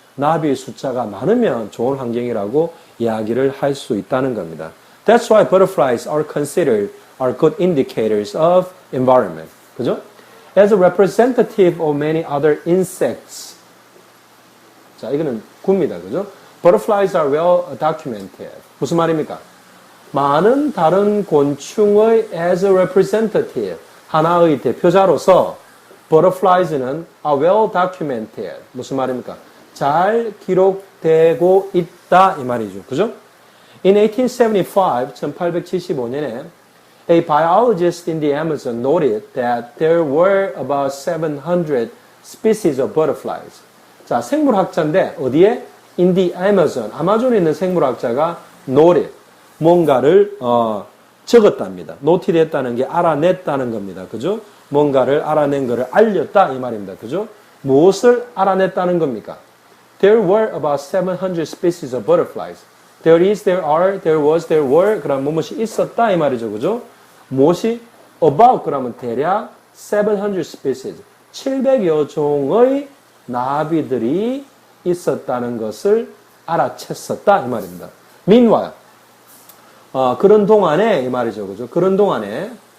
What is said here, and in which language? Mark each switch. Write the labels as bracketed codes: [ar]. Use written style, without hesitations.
[ko] 나비의 숫자가 많으면 좋은 환경이라고 이야기를 할 수 있다는 겁니다. [en] That's why butterflies are considered are good indicators of environment. [ko] 그죠? [en] As a representative of many other insects. [ko] 자, 이거는 굽니다. 그죠? [en] Butterflies are well documented. [ko] 무슨 말입니까? 많은 다른 곤충의 [en] as a representative, [ko] 하나의 대표자로서 butterflies는 [en] are well documented. [ko] 무슨 말입니까? 잘 기록되고 있다 이 말이죠. 그죠? [en] In 1875, [ko] 1875년에 [en] a biologist in the Amazon noted that there were about 700 species of butterflies. [ko] 자, 생물학자인데 어디에? [en] In the Amazon, [ko] 아마존에 있는 생물학자가 noted, 뭔가를 적었답니다. noted 했다는 게 알아냈다는 겁니다. 그죠? 뭔가를 알아낸 것을 알렸다 이 말입니다. 그죠? 무엇을 알아냈다는 겁니까? [en] There were about 700 species of butterflies. There is, there are, there was, there were. [ko] 그럼 무엇이 있었다 이 말이죠. 그죠? 무엇이? [en] About [ko] 그러면 대략 [en] 700 species. [ko] 700여 종의 나비들이 있었다는 것을 알아챘었다 이 말입니다. [en] Meanwhile, [ko] 그런 동안에 이 말이죠. 그죠? 그런 동안에